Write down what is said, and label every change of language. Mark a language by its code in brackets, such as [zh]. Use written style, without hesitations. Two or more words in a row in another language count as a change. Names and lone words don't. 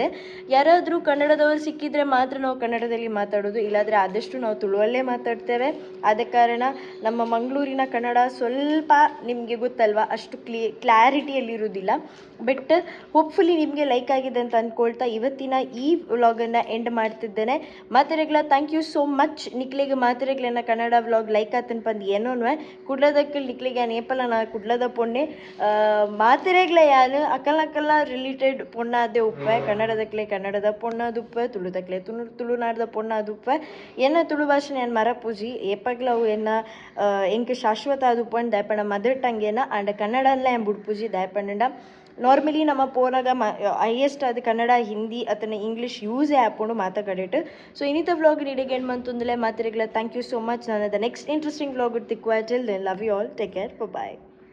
[kn] ಯಾರಾದರೂ ಕನ್ನಡದವರು ಸಿಕ್ಕಿದರೆ ಮಾತ್ರ ನಾವು ಕನ್ನಡದಲ್ಲಿ ಮಾತಾಡೋದು, ಇಲ್ಲಾಂದರೆ ಆದಷ್ಟು ನಾವು ತುಳುವಲ್ಲೇ ಮಾತಾಡ್ತೇವೆ. ಆದ ಕಾರಣ ನಮ್ಮ ಮಂಗಳೂರಿನ ಕನ್ನಡ ಸ್ವಲ್ಪ ನಿಮಗೆ ಗೊತ್ತಲ್ವಾ, ಅಷ್ಟು ಕ್ಲಾರಿಟಿಯಲ್ಲಿರೋದಿಲ್ಲ. [en] But hopefully [kn] ನಿಮಗೆ ಲೈಕ್ ಆಗಿದೆ ಅಂತ ಅಂದ್ಕೊಳ್ತಾ ಇವತ್ತಿನ ಈ ವ್ಲಾಗನ್ನು ಎಂಡ್ ಮಾಡ್ತಿದ್ದೇನೆ. [en] ಮಾತೆರೆಗ್ಲ thank you so much. [tcy] ನಿಕ್ಲೆಗೆ ಮಾತೆರೆಗ್ಲನ ಕನ್ನಡ ವ್ಲಾಗ್ ಲೈಕ್ ಆತನ ಪಂದು ಏನೋನ್ವೆ ಕುಡ್ಲದಕ್ಕಲ್ ನಿಕ್ಲೆಗೆ ಯಾನ್ ಏಪಲ ನಾ ಕುಡ್ಲದ ಪೊಣ್ಣೆ ಮಾತೆರೆಗ್ಲ ಯಾನು ಅಕಲ್ನಕಲ್ನ ರಿಲೇಟೆಡ್ ಪೊಣ್ಣ ಅದೇ ಉಪ್ಪೆ. ಕನ್ನಡದಕ್ಲೆ ಕನ್ನಡದ ಪೊಣ್ಣದು ಉಪ್ಪೆ, ತುಳುದಕ್ಲೆ ತುಳುನಾಡದ ಪೊಣ್ಣದು ಉಪ್ಪೆ. ಏನ ತುಳು ಭಾಷೆನ ಏನು ಮರಪೂಜಿ ಏಪಗ್ಲ ಅವು ಏನ ಎಂಕ್ ಶಾಶ್ವತ ಅದು ಉಪ್ಪಂಡು ದಯಪಂಡ [en] mother tongue [tcy] ಏನ ಅಂಡ್ ಕನ್ನಡಲ್ಲ ಏನು ಬುಡ್ಪೂಜಿ ದಯಪಂಡ. ನಾರ್ಮಲಿ ನಮ್ಮ ಪೋನಾಗ ಹೈಯೆಸ್ಟ್ ಅದು ಕನ್ನಡ, ಹಿಂದಿ ಅಥವಾ ಇಂಗ್ಲೀಷ್ ಯೂಸೇ ಆಪುಂಡು ಮಾತಾಡಿಟ್ಟು. ಸೊ ಇನ್ನಿತ ವ್ಲಾಗ್ ನೀಡಿಗೆ ಏನು ಬಂತಂದ್ರೆ ಮಾತಿರಗ್ಲ [en] thank you so much. ನಾನು next interesting vlog ತಿಕ್ಕುವ. Till then love you all, take care, bye.